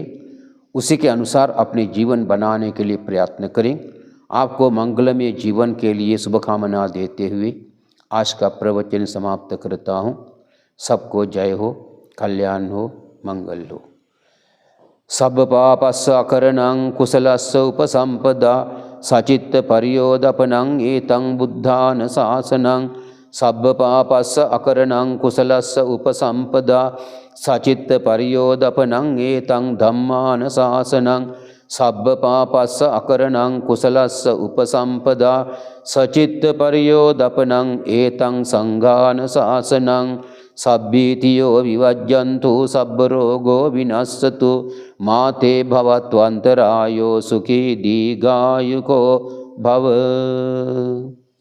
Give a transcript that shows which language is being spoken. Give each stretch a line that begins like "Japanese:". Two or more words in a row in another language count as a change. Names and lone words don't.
Hindi: उसी के अनुसार अपने जीवन बनाने के लिए प्रयत्न करें। आपको मंगलमय जीवन के लिए शुभकामना देते हुए आज का प्रवचन समाप्त करता हूँ। सबको जय हो, कल्याण हो, मंगल हो।
Pali: सब पापस्य अकरणं कुशलस्य उपसंपदा सचित्त पर्योदपनं एतं बुद्धान शासनं। सब पापस्य अकरणं कुशलस्य उपसंपदा सचित्त पर्योदपनं एतं धम्मान शासनं। सब पापस्य अकरणं कुशलस्य उपसंपदा सचित्त पर्योदपनं एतं संघान शासनं। सब्बीतियो विवज्जन्तु सब्बरोगो विनश्यतु माते भवत्वन्तरायो सुखी दीर्घायुको भव।